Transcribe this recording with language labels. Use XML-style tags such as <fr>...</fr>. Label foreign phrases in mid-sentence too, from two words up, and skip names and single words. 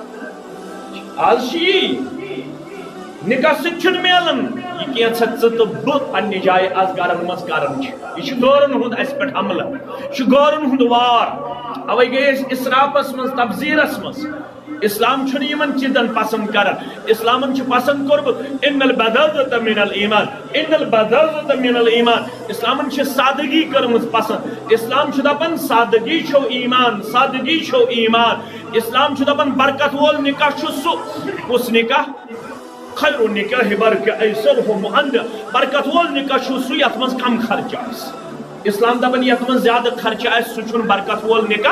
<ks>آز چھ یی نکاح سۭتۍ چھُنہٕ میلان یہ کینٛژھا ژٕ تہٕ بہٕ پننہِ جایہِ آز گرن منٛز کران چھِ یہ چھُ گورن ہُنٛد اسہِ پٮ۪ٹھ حملہٕ یہ چھُ گورن ہُنٛد وار اوے گٔے أسۍ اسرافس منٛز تبذیرس منٛز اسلام چھُنہٕ یِمن چیٖزن پسند کران اسلامن چھُ پسند کوٚرمُت</ks> <ar>ان البذاظۃ من الایمان ان البذاظۃ من الایمان</ar> <ks>اسلامن چھِ سادگی کٔرمٕژ پسند اسلام چھُ دپان سادگی چھو ایمان سادگی چھو ایمان اسلام چھُ دپان برکت وول نکاح چھُ سُہ کُس نکاح</ks> <ar>خیر النکاح ایسرہ مؤنہ</ar> <ks>برکت وول نکاح چھُ سُہ یتھ منٛز کم خرچہ آسہِ اسلام دپان یتھ منٛز زیادٕ خرچہ آسہِ سُہ چھُنہٕ برکت وول</ks>